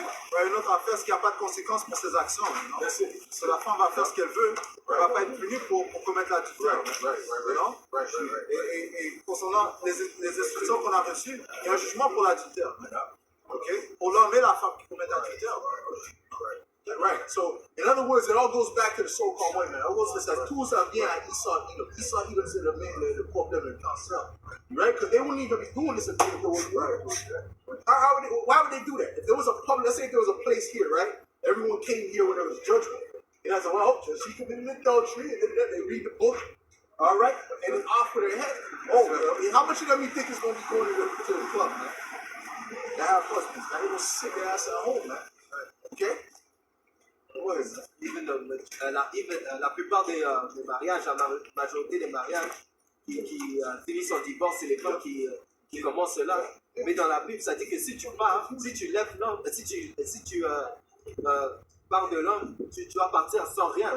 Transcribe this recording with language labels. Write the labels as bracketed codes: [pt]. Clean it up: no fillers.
[fr] Ouais, une autre affaire, c'est qu'il n'y a pas de conséquences pour ses actions. Non? Si la femme va faire ce qu'elle veut, elle ne va pas être punie pour commettre l'adultère. Non? Et concernant les instructions qu'on a reçues, il y a un jugement pour l'adultère. Okay? Pour l'homme et la femme qui commettent l'adultère. [en] Right. So, in other words, it all goes back to the so-called white man. In other words, it says, [fr] tout ça vient à Esau Edom. Esau Edom, c'est le problème de cancer. [en] Right? Because they wouldn't even be doing this if they were right. Why would they do that? If there was a public, let's say if there was a place here, right? Everyone came here when there was judgment. And I said, well, she committed adultery, and then they read the book. All right? And it's off with their head. Oh, how much of them you think is going to be going to the club, man? They have husbands, man. They don't sit their ass at home, man. Okay? [fr] Even la plupart des mariages, la majorité des mariages qui finissent en divorce, c'est les femmes qui commencent cela. Mais dans la Bible, ça dit que si tu pars, si tu lèves l'homme, si tu pars de l'homme, tu vas partir sans rien.